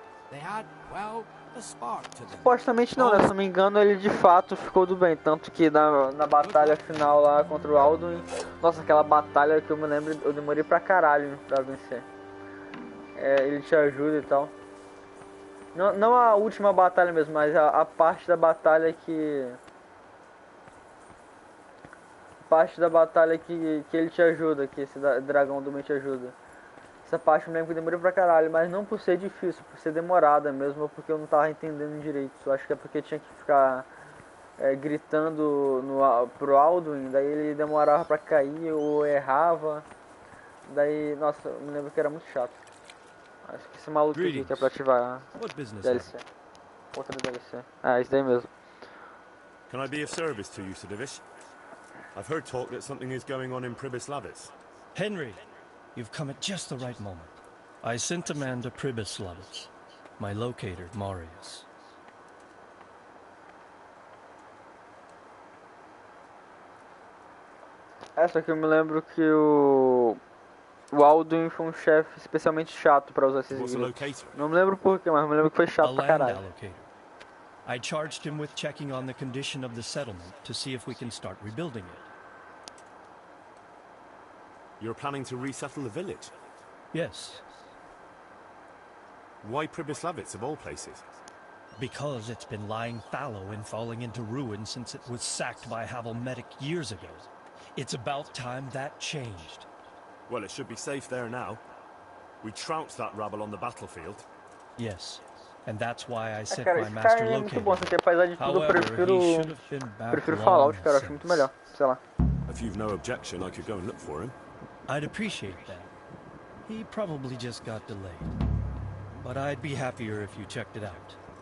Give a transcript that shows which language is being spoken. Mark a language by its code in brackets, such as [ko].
[en] They had, well, a spark to them. [pt] Supostamente não, né? Se não me engano, ele de fato ficou do bem. Tanto que na batalha final lá contra o Alduin, nossa, aquela batalha que eu me lembro, eu demorei pra caralho pra vencer. Ele te ajuda e tal. Não a última batalha mesmo, mas a parte da batalha que. Parte da batalha que ele te ajuda, que esse dragão do meio te ajuda. Essa parte eu me lembro que eu demorei pra caralho, mas não por ser difícil, por ser demorada mesmo, porque eu não tava entendendo direito. Eu acho que é porque tinha que ficar gritando pro Alduin, daí ele demorava pra cair ou errava. Daí, nossa, eu me lembro que era muito chato. Acho que esse maluco aqui que é pra ativar a DLC. Outra DLC. Isso daí mesmo. [en] Can I be of service to you, Sidivish? I've heard talk that something is going on in Pribyslavitz. Henry, you've come at just the right moment. I sent a man to Pribyslavitz. My locator, Marius. [pt] Só que eu me lembro que o Alduin foi um chefe especialmente chato pra usar esses gritos. Não me lembro porquê, mas me lembro que foi chato pra caralho. [en] I charged him with checking on the condition of the settlement to see if we can start rebuilding it. You're planning to resettle the village? Yes. Why Pribyslavitz of all places? Because it's been lying fallow and falling into ruin since it was sacked by Havelmetic years ago. It's about time that changed. Well, it should be safe there now. We trounced that rabble on the battlefield. Yes. And that's why I sent [pt] cara, [en] my master [pt] é [en] locator. [pt] Muito bom, porque apesar de tudo eu prefiro Fallout, cara, eu acho muito melhor, sei lá. [en] If you've no objection, I could go and look for him. I'd appreciate that. He probably just got delayed. But I'd be happier if you checked it out.